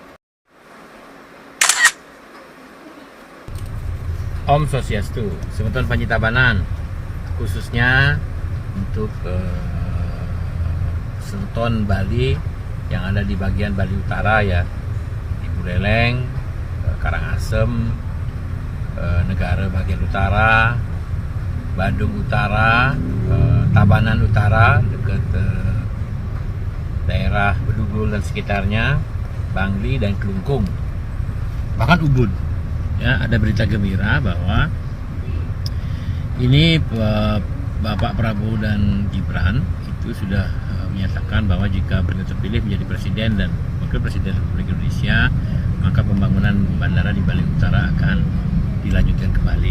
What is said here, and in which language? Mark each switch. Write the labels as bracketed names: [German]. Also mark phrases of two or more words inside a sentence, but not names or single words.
[Balinese] Om Swastiastu, [Indonesian] Semeton Panjitabanan, khususnya untuk Semeton Bali yang ada di bagian Bali Utara ya, di Buleleng, Karangasem, Negara bagian utara, Badung Utara, Tabanan Utara dekat daerah Bedugul dan sekitarnya, Bangli dan Kelungkung, bahkan Ubud. Ya, ada berita gembira bahwa ini Bapak Prabowo dan Gibran itu sudah menyatakan bahwa jika beliau terpilih menjadi presiden dan wakil presiden Republik Indonesia, maka pembangunan bandara di Bali Utara akan dilanjutkan kembali.